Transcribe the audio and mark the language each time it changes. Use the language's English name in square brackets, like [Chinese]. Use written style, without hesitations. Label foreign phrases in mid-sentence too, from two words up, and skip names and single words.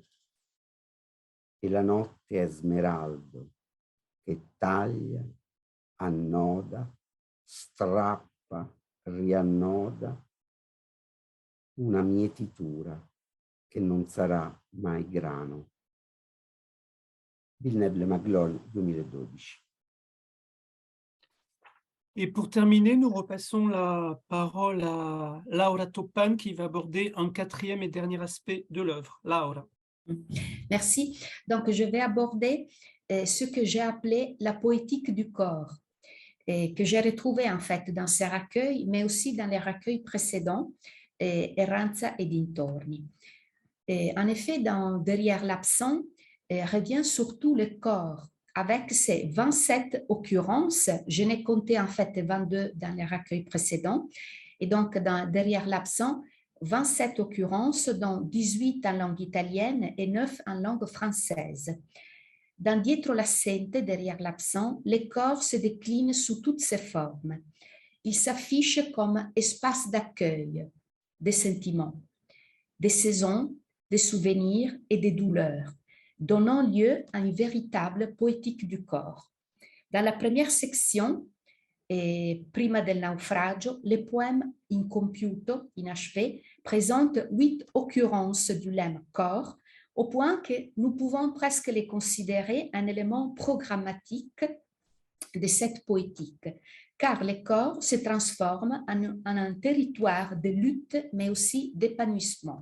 [Italian] E la notte è smeraldo che taglia, annoda, strappa, riannoda, una mietitura che non sarà mai grano. [French] Villeneuve-le-Maglone, 2012. Et pour terminer, nous repassons la parole à Laura Toppan qui va aborder un quatrième et dernier aspect de l'œuvre. Laura. Merci. Donc, je vais aborder ce que j'ai appelé la poétique du corps, et que j'ai retrouvé en fait dans ces recueils, mais aussi dans les recueils précédents, Erranza e dintorni. Et en effet, Derrière l'absent, revient surtout le corps, avec ses 27 occurrences. Je n'ai compté en fait 22 dans les recueils précédents. Et donc, Derrière l'absent, 27 occurrences, dont 18 en langue italienne et 9 en langue française. Dans Dietro l'assente, derrière l'absent, le corps se décline sous toutes ses formes. Il s'affiche comme espace d'accueil des sentiments, des saisons, des souvenirs et des douleurs, donnant lieu à une véritable poétique du corps. Dans la première section, Prima del naufragio, le poème incompiuto, inachevé, présente 8 occurrences du lemme corps, au point que nous pouvons presque les considérer un élément programmatique de cette poétique, car le corps se transforme en un territoire de lutte, mais aussi d'épanouissement.